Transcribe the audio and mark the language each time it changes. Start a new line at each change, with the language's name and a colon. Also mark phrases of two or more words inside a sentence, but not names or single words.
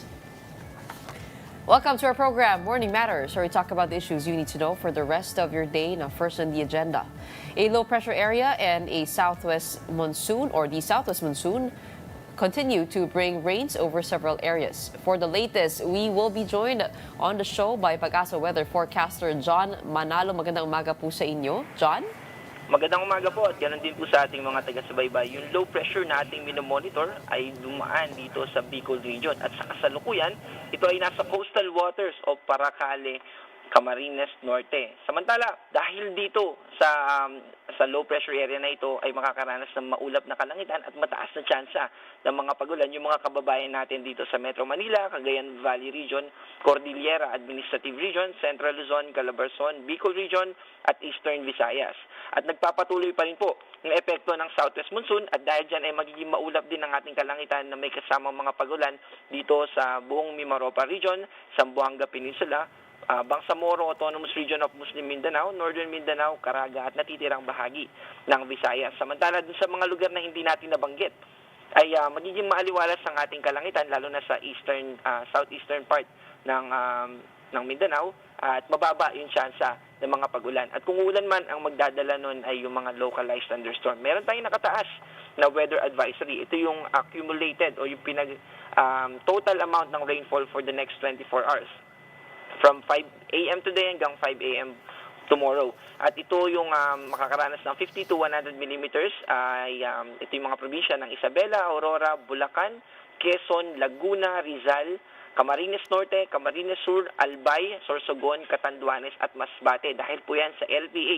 English: Welcome to our program, Morning Matters, where we talk about the issues you need to know for the rest of your day. Now, first on the agenda, a low-pressure area and a southwest monsoon, or the southwest monsoon, continue to bring rains over several areas. For the latest, we will be joined on the show by Pag-asa weather forecaster John Manalo.
Filipino: Magandang umaga po sa inyo, John. Magandang umaga po at ganoon din po sa ating mga taga-subaybay. Yung
English: low pressure
Filipino: na ating minomonitor ay dumaan dito sa Bicol region at sa kasalukuyan, ito ay nasa
English: coastal waters
Filipino: o Paracale, Camarines Norte. Samantala, dahil dito sa
English: low pressure area
Filipino: na ito ay makakaranas ng maulap na kalangitan at mataas na tsansa ng mga pagulan yung mga kababayan natin dito sa Metro Manila, Cagayan Valley Region, Cordillera Administrative Region, Central Luzon, Calabarzon, Bicol Region at Eastern Visayas. At nagpapatuloy pa rin po ng epekto ng
English: southwest monsoon
Filipino: at dahil dyan ay magiging maulap din ang ating kalangitan na may kasamang mga pagulan dito sa buong Mimaropa Region, Zamboanga Peninsula, Bangsamoro Autonomous Region of Muslim Mindanao, Northern Mindanao, Caraga at natitirang bahagi ng Visayas. Samantala dun sa mga lugar na hindi natin nabanggit ay magiging maaliwalas ang ating kalangitan lalo na sa
English: southeastern part
Filipino: ng Mindanao at mababa yung tsansa ng mga pagulan. At kung ulan man ang magdadala nun ay yung mga
English: localized thunderstorm.
Filipino: Meron tayong nakataas na
English: weather advisory.
Filipino: Ito yung accumulated o yung
English: total amount
Filipino: ng
English: rainfall for the next 24 hours. From 5 a.m. today hanggang 5 a.m. tomorrow.
Filipino: At ito yung makakaranas ng
English: 50 to 100 millimeters.
Filipino: Ito yung mga probinsya ng Isabela, Aurora, Bulacan, Quezon, Laguna, Rizal, Camarines Norte, Camarines Sur, Albay, Sorsogon, Catanduanes at Masbate. Dahil po yan sa LPA.